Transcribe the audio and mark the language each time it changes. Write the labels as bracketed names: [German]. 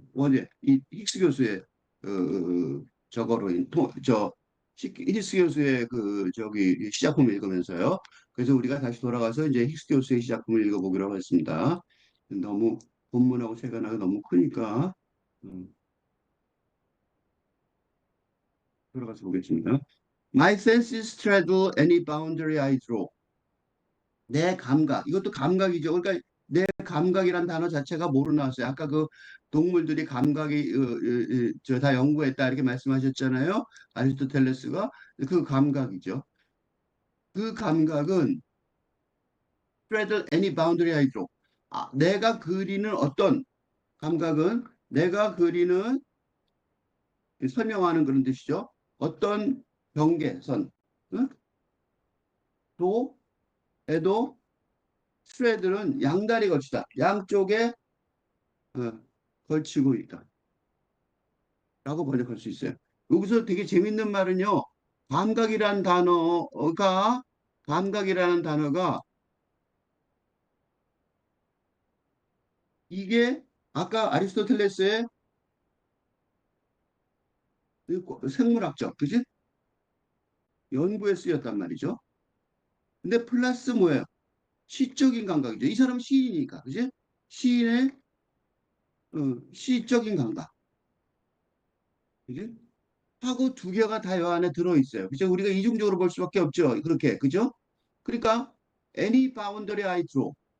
[Korean] 원예, 이 힉스 교수의 저거로 힉스 교수의 그 저기 시작품을 읽으면서요. 그래서 우리가 다시 돌아가서 이제 힉스 교수의 시작품을 읽어보기로 하겠습니다. 너무 본문하고 세간하고 너무 크니까 음, 돌아가서 보겠습니다. [English] My senses straddle any boundary I draw. [Korean] 내 감각, 이것도 감각이죠. 그러니까 내 감각이란 단어 자체가 뭐로 나왔어요? 아까 그 동물들이 감각이 저 다 연구했다 이렇게 말씀하셨잖아요. 아리스토텔레스가 그 감각이죠. 그 감각은 [English] straddle any boundary I draw. [Korean] 내가 그리는 어떤 감각은 내가 그리는 설명하는 그런 뜻이죠. 어떤 경계선, 응? 에도 스트레들은 양다리 걸치다. 양쪽에 어, 걸치고 있다. 라고 번역할 수 있어요. 여기서 되게 재밌는 말은요. 감각이란 단어가 감각이라는 단어가 이게 아까 아리스토텔레스의 그 생물학적, 그지? 연구에 쓰였단 말이죠. 근데 플러스 뭐예요? 시적인 감각이죠. 이 사람은 시인이니까, 그지? 시인의 시적인 감각, 그지? 하고 두 개가 다 요 안에 들어있어요. 그죠? 우리가 이중적으로 볼 수밖에 없죠. 그렇게, 그죠? 그러니까 [English] any boundary I draw.